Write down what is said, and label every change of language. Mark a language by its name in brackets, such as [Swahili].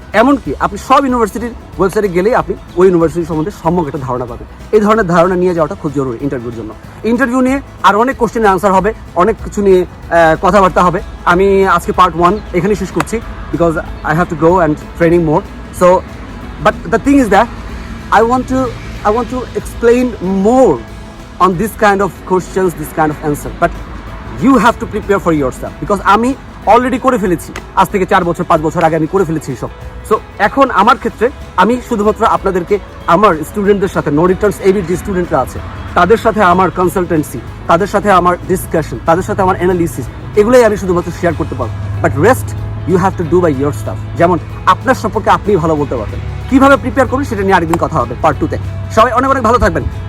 [Bangla] এমনকি আপনি সব ইউনিভার্সিটির ওয়েবসাইটে গেলেই আপনি ওই ইউনিভার্সিটি সম্বন্ধে সম্যক একটা ধারণা পাবেন। এই ধরনের ধারণা নিয়ে যাওয়াটা খুব জরুরি ইন্টারভিউর জন্য। ইন্টারভিউ নিয়ে আর অনেক কোশ্চেনের আনসার হবে, অনেক কিছু নিয়ে কথাবার্তা হবে। আমি আজকে পার্ট 1 এখানেই শেষ করছি, [English] Because I have to go and training more. So but the thing is that I want to explain more on this kind of questions, this kind of answer, but you have to prepare for yourself, because [Bangla] আমি already করে ফেলেছি, আজ থেকে 4 বছর 5 বছর আগে আমি করে ফেলেছি এসব। সো এখন আমার ক্ষেত্রে আমি শুধুমাত্র আপনাদেরকে আমার স্টুডেন্টদের সাথে, নো রিটার্নস এবির যে স্টুডেন্টরা আছে তাদের সাথে আমার কনসালটেন্সি, তাদের সাথে আমার ডিসকাশন, তাদের সাথে আমার অ্যানালিসিস, এগুলোই আমি শুধুমাত্র শেয়ার করতে পারবো। [English] But rest you have to do by your stuff. [Bangla] যেমন আপনার সম্পর্কে আপনি ভালো বলতে পারবেন, কিভাবে প্রিপেয়ার করবেন সেটা নিয়ে আরেকদিন কথা হবে পার্ট 2-তে। সবাই অনেক অনেক ভালো থাকবেন।